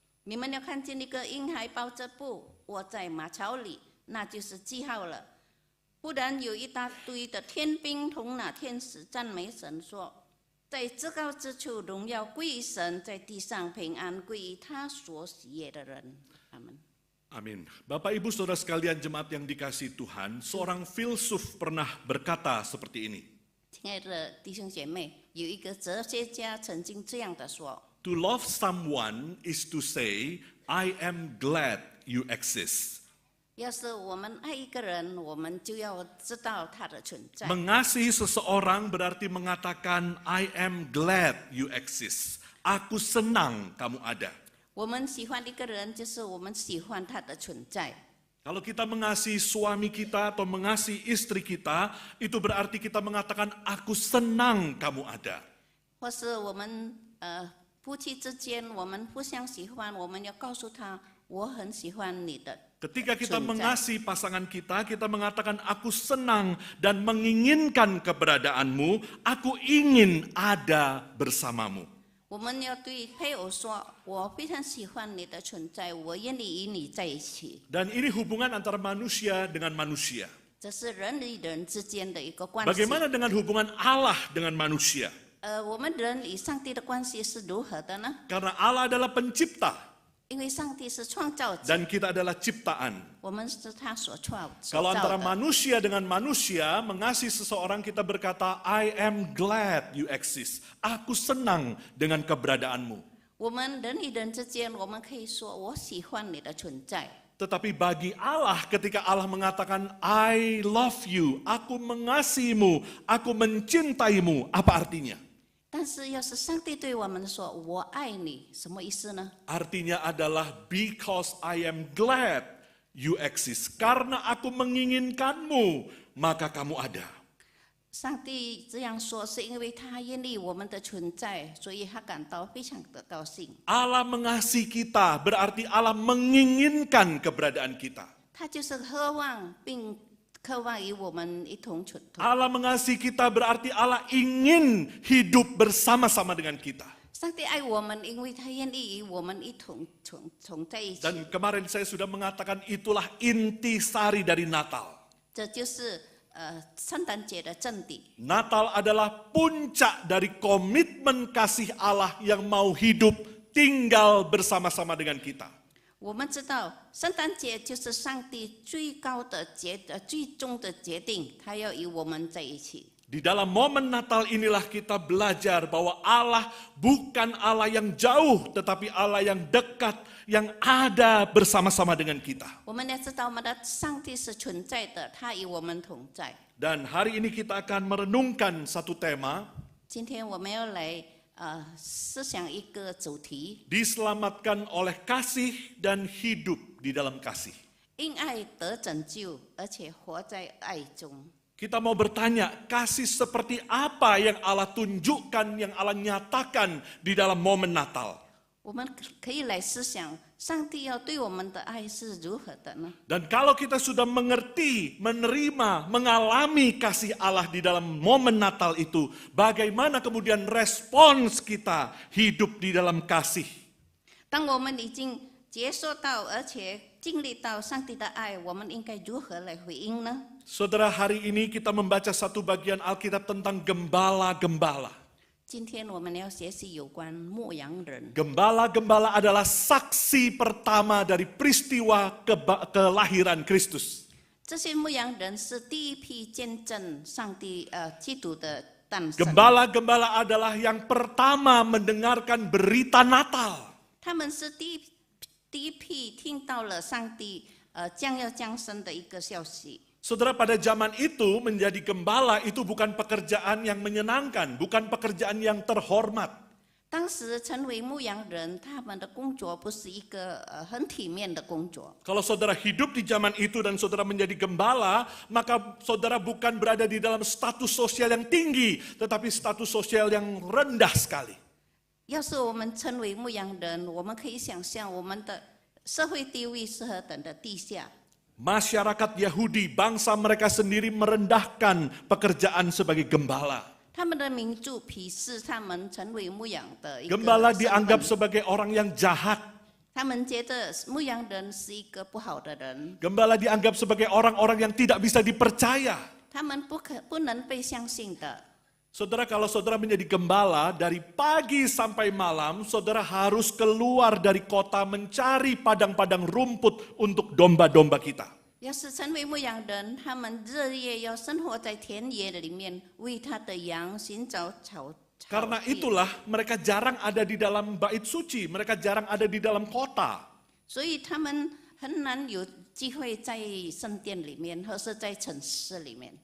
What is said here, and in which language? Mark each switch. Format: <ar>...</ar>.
<zh>你们要看见一个婴孩抱着布卧在马槽里，那就是记号了。不然有一大堆的天兵同那天使赞美神说：在至高之处荣耀归于神，在地上平安归于他所喜悦的人。” 阿门。</zh> <id>Amin. Bapak, Ibu, Saudara sekalian jemaat yang dikasihi Tuhan, seorang filsuf pernah berkata seperti ini.</id> <zh>亲爱的弟兄姐妹，有一个哲学家曾经这样的说</zh> <en>To love someone is to say, "I am glad you exist."</en> <zh>要是我们爱一个人，我们就要知道他的存在。</zh> <id>Mengasihi seseorang berarti mengatakan,</id> <en>"I am glad you exist."</en> <id>Aku senang kamu ada.</id> <zh>我们喜欢一个人，就是我们喜欢他的存在。</zh> <id>Kalau kita mengasihi suami kita atau mengasihi istri kita, itu berarti kita mengatakan, "Aku senang kamu ada."</id> <zh>或是我们夫妻之间，我们互相喜欢，我们要告诉他，我很喜欢你的。</zh> <id>Ketika kita mengasihi pasangan kita, kita mengatakan, "Aku senang dan menginginkan keberadaanmu, aku ingin ada bersamamu."</id> <zh>我们要对配偶说：“我非常喜欢你的存在，我愿意与你在一起。”</zh> <id>Dan ini hubungan antara manusia dengan manusia.</id> <zh>这是人与人之间的一个关系。</zh> <id>Bagaimana dengan hubungan Allah dengan manusia?</id> <zh>我们人与上帝的关系是如何的呢？</zh> <id>Karena Allah adalah pencipta</id> <zh>因为上帝是创造者，</zh> <id>dan kita adalah ciptaan.</id> <zh>我们是他所造</zh> <id>Kalau antara</id> <zh>的。</zh> <id>manusia dengan manusia mengasihi seseorang, kita berkata,</id> <en>"I am glad you exist."</en> <id>Aku senang dengan keberadaanmu.</id> <zh>我们人与人之间，我们可以说：“我喜欢你的存在。”</zh> <id>Tetapi bagi Allah, ketika Allah mengatakan,</id> <en>"I love you,"</en> <id>aku mengasihimu, aku mencintaimu, apa artinya?</id> <zh>但是要是上帝对我们说：“我爱你”，什么意思呢？</zh> <id>Artinya adalah</id> <en>because I am glad you exist.</en> <id>Karena aku menginginkanmu, maka kamu ada.</id> <zh>上帝这样说，是因为他愿意我们的存在，所以他感到非常的高兴。</zh> <id>Allah mengasihi kita, berarti Allah menginginkan keberadaan kita.</id> <zh>他就是渴望并渴望与我们一同存同。</zh> <id>Allah mengasihi kita berarti Allah ingin hidup bersama-sama dengan kita.</id> <zh>上帝爱我们，因为他愿意与我们一同在一起。</zh> <id>Dan kemarin saya sudah mengatakan itulah intisari dari Natal.</id> <zh>这就是圣诞节的真谛。</zh> <id>Natal adalah puncak dari komitmen kasih Allah yang mau hidup tinggal bersama-sama dengan kita.</id> <zh>我们知道，圣诞节就是上帝最高的最终的决定，他要与我们在一起。</zh> <id>Di dalam momen Natal inilah kita belajar bahwa Allah bukan Allah yang jauh, tetapi Allah yang dekat, yang ada bersama-sama dengan kita.</id> <zh>我们要知道，我们的上帝是存在的，他与我们同在。</zh> <id>Dan hari ini kita akan merenungkan satu tema,</id> <zh>今天我们要来思想一个主题：</zh> <id>diselamatkan oleh kasih dan hidup di dalam kasih.</id> <zh>因爱得拯救，而且活在爱中。</zh> <id>Kita mau bertanya, kasih seperti apa yang Allah tunjukkan, yang Allah nyatakan di dalam momen Natal?</id> <zh>我们可以来思想上帝要对我们的爱是如何的呢？</zh> <id>Dan kalau kita sudah mengerti, menerima, mengalami kasih Allah di dalam momen Natal itu, bagaimana kemudian respons kita hidup di dalam kasih?</id> <zh>当我们已经接受到而且经历到上帝的爱，我们应该如何来回应呢？</zh> <id>Saudara, hari ini kita membaca satu bagian Alkitab tentang gembala-gembala.</id> <zh>今天我们要学习有关牧羊人。</zh> <id>Gembala-gembala adalah saksi pertama dari peristiwa kelahiran Kristus.</id> <zh>这些牧羊人是第一批见证上帝基督的诞生。</zh> <id>Gembala-gembala adalah yang pertama mendengarkan berita Natal.</id> <zh>他们是第一批听到了上帝将要降生的一个消息。</zh> <id>Saudara, pada zaman itu menjadi gembala itu bukan pekerjaan yang menyenangkan, bukan pekerjaan yang terhormat.</id> <zh>当时成为牧羊人，他们的工作不是一个很体面的工作。</zh> <id>Kalau saudara hidup di zaman itu dan saudara menjadi gembala, maka saudara bukan berada di dalam status sosial yang tinggi, tetapi status sosial yang rendah sekali.</id> <zh>要是我们成为牧羊人，我们可以想象我们的社会地位是何等的低下。</zh> <id>Masyarakat Yahudi, bangsa mereka sendiri merendahkan pekerjaan sebagai gembala.</id> <zh>他们的民族鄙视他们成为牧羊的一个</zh> <id>Gembala</id> <zh>身份</zh> <id>dianggap sebagai orang yang jahat.</id> <zh>他们觉得牧羊人是一个不好的人，</zh> <id>Gembala dianggap sebagai orang-orang yang tidak bisa dipercaya.</id> <zh>他们不能被相信的。</zh> <id>Saudara, kalau saudara menjadi gembala, dari pagi sampai malam, saudara harus keluar dari kota mencari padang-padang rumput untuk domba-domba kita.</id> <zh>要是成为牧羊人，他们日夜要生活在田野里面，为他的羊寻找草。</zh> <id>Karena itulah mereka jarang ada di dalam bait suci, mereka jarang ada di dalam kota.</id> <zh>所以他们很难有机会在圣殿里面，或是在城市里面。</zh>